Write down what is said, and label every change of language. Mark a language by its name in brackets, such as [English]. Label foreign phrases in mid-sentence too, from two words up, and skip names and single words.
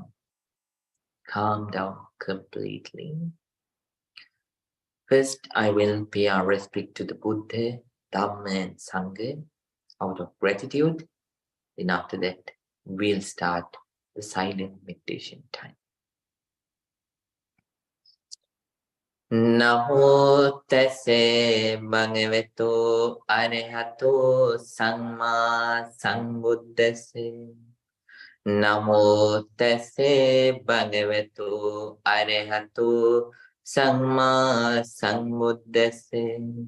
[English] Calm down completely. First, I will pay our respect to the Buddha, Dhamma, and Sangha out of gratitude. Then after that, we'll start the silent meditation time. [Pali] Namo tassa bhagavato arahato samma sambuddhassa. Namo tassa bhagavato arahato samma sambuddhassa.